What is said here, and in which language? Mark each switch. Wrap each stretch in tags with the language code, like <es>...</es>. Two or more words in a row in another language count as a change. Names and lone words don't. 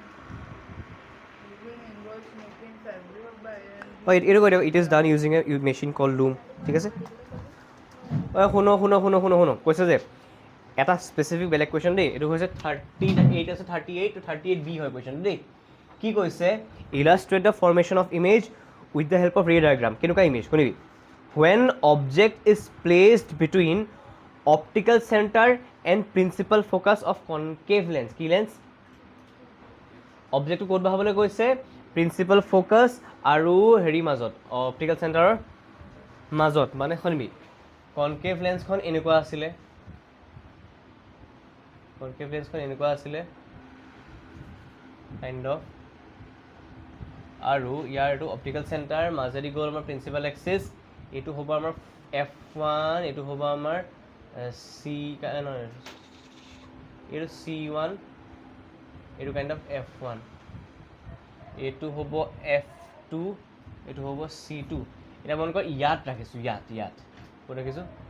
<as>অঁ এইটো কৈ দিয়ক</as> <en>it is done using a machine</en> <as>কল লুম ঠিক আছে অঁ শুনো কৈছে যে এটা স্পেচিফিক বেলেগ কুৱেশ্যন দেই এইটো হৈছে 38 আছে 38 38B হয় কুৱেশ্যন দেই কি কৈছে</as> <en>illustrate the formation of image with the help of ray diagram</en> <as>কেনেকুৱা ইমেজ শুনিবি</as> <en>when object is placed between optical center and principal focus of concave lens</en> <as>কি lens অবজেক্টটো ক'ত বহাবলৈ কৈছে</as> <en>principal focus</en> <as>আৰু হেৰি মাজত</as> <en>optical center</en> <as>মাজত মানে শুনিবি</as> <en>concave lens</en> <as>এনেকুৱা আছিলে</as> <en>kind of</en> <as>আৰু ইয়াৰ এইটো</as> <en>optical center</en> <as>মাজেদি গ'ল আমাৰ</as> <en>principal axis</en> <as>এইটো হ'ব আমাৰ F1 এইটো হ'ব আমাৰ এইটো C1 এইটো</as> <en>kind of</en> <as>F1 এইটো হ'ব F2 এইটো হ'ব C2 এতিয়া মন কৰ ইয়াত ৰাখিছোঁ ইয়াত ক'ত ৰাখিছোঁ</as>